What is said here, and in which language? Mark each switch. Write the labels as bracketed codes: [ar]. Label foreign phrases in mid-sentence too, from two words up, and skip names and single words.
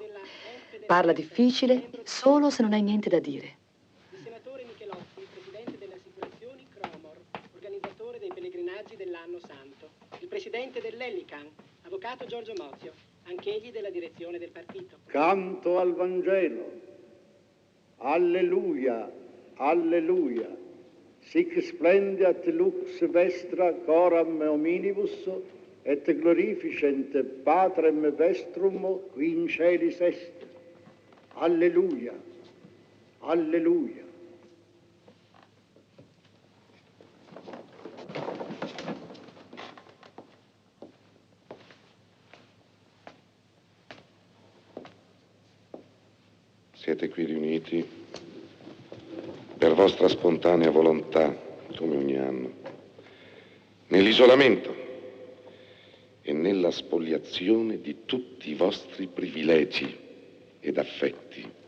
[it] Parla difficile solo se non hai niente da dire. Il senatore Michelotti, presidente delle assicurazioni Cromor, organizzatore dei pellegrinaggi dell'anno santo. Il presidente dell'Ellican, avvocato Giorgio Mozio, anch'egli della direzione del partito. Canto al Vangelo. Alleluia, alleluia. [la] sic splendiat lux vestra coram hominibus, et glorificent Patrem vestrum qui in celis est. [it] Alleluia, alleluia. Siete qui riuniti per vostra spontanea volontà, come ogni anno, nell'isolamento e nella spoliazione di tutti i vostri privilegi ed affetti,